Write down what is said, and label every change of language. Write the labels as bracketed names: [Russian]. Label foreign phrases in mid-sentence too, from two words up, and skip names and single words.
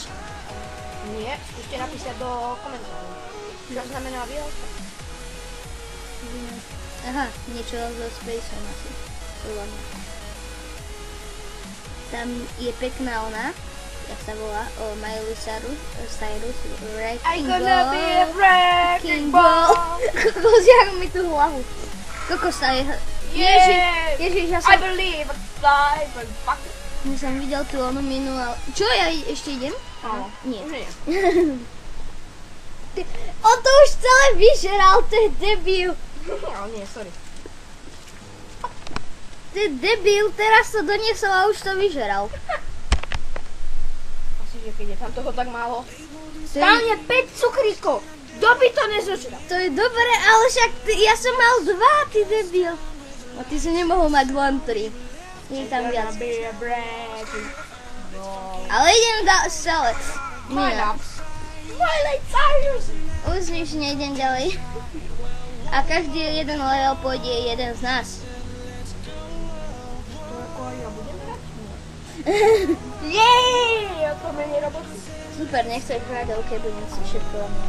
[Slovak] Nie, skúste napísať do komentárov. Čo znamená dial spas? Aha, niečo so Spaceom asi. Tam je pekná ona, jak sa volá, Miley Cyrus, [English] I gonna be a wrecking ball. [Slovak] Kokos, jak mi tú hlavu. Kokos sa je... Ježiš, ja som... [English] I believe I fly, but fuck it. [Slovak] Ja som videl tú onu minulú... Čo, ja ešte idem? Áno. Nie. Už nie. On to už celé vyžeral, to je debil. Ale nie, sorry. To je debil, teraz to doniesol a už to vyžeral. Asi, že keď je tam toho tak málo. To Tam je, je 5 cukríkov. Kto by to nezožral? to je dobré, ale však ja som mal 2, ty debil. A ty si nemohol mať len 3. Nie je tam viac. [English] Gonna be a wrecking ball. [Slovak] Ale idem celé. [English] Why not? Miley Cyrus. [Slovak] Už nič nejdem ďalej. A každý jeden level pôjde jeden z nás. To ako aj ja budem hrať? Jej! A to menej roboty. Super, nechceš hrať, ok, budem si všetko len ja.